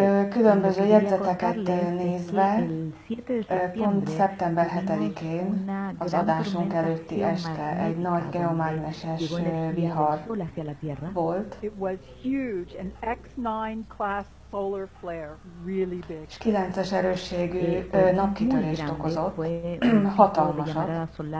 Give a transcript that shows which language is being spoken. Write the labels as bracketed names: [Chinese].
[Hungarian] Különböző jegyzeteket nézve, pont szeptember 7-én, az adásunk előtti este egy nagy geomágneses vihar volt. [English] It was huge, an X9 class solar flare, really big. [Hungarian] És 9-es erősségű napkitörést okozott, hatalmasat.